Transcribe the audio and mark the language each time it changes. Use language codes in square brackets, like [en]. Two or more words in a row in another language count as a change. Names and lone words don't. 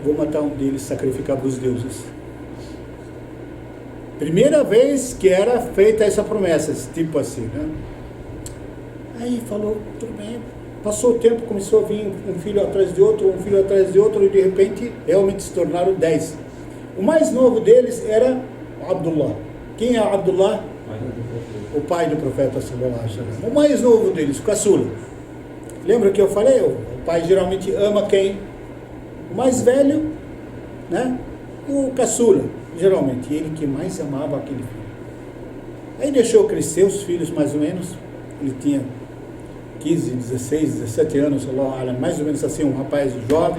[pt] Vou matar um deles, sacrificar para os deuses. Primeira vez que era feita essa promessa, tipo assim, né? Aí falou, tudo bem. Passou o tempo, começou a vir um filho atrás de outro, um filho atrás de outro, e de repente realmente se tornaram 10. O mais novo deles era Abdullah. Quem é Abdullah? O pai do profeta [ar] صلى الله عليه وسلم. [pt] O mais novo deles, o caçula. Lembra que eu falei? O pai geralmente ama quem? O mais velho, né? O caçula, geralmente. Ele que mais amava aquele filho. Aí deixou crescer os filhos, mais ou menos. Ele tinha 15, 16, 17 anos, mais ou menos assim, um rapaz jovem.